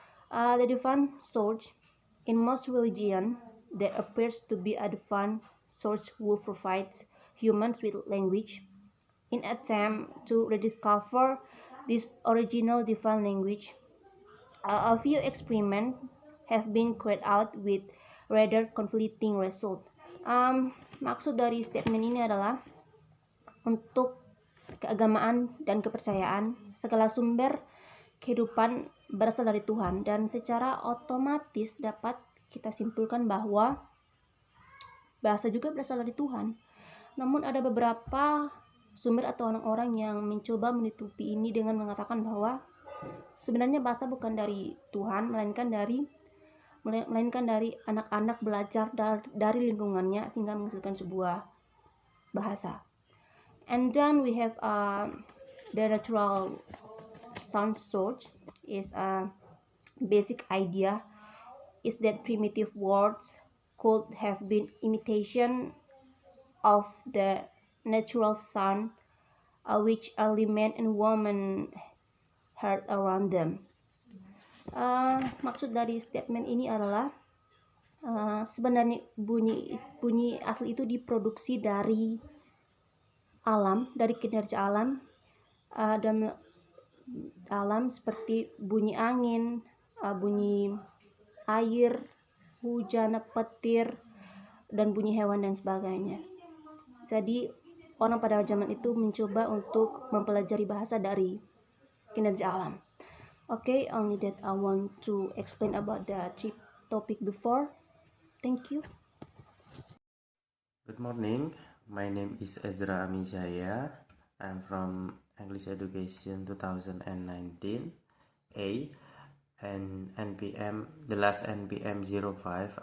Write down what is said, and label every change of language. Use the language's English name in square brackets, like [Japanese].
[English] The defined source, in most religions, there appears to be a defined source who provides humans with language. In attempt to rediscover this original defined language, a few experiments have been carried out with rather conflicting results. [Indonesian] Maksud dari statement ini adalah untuk keagamaan dan kepercayaan, segala sumber kehidupan berasal dari Tuhan, dan secara otomatis dapat kita simpulkan bahwa bahasa juga berasal dari Tuhan. Namun ada beberapa sumber atau orang-orang yang mencoba menutupi ini dengan mengatakan bahwa sebenarnya bahasa bukan dari Tuhan, melainkan dari anak-anak belajar dari lingkungannya sehingga menghasilkan sebuah bahasa. [English] And then we have the natural sound source is a basic idea is that primitive words could have been imitation of the natural sound which early men and women heard around them. [Indonesian] Maksud dari statement ini adalah sebenarnya bunyi asli itu diproduksi dari alam, dari kinerja alam, dan alam seperti bunyi angin, bunyi air, hujan, petir, dan bunyi hewan dan sebagainya. Jadi orang pada zaman itu mencoba untuk mempelajari bahasa dari kinerja alam. [English] Okay, only that I want to explain about the topic before. Thank you. Good morning. My name is Ezra Amijaya. I'm from English Education 2019 A and NPM, the last NPM 05.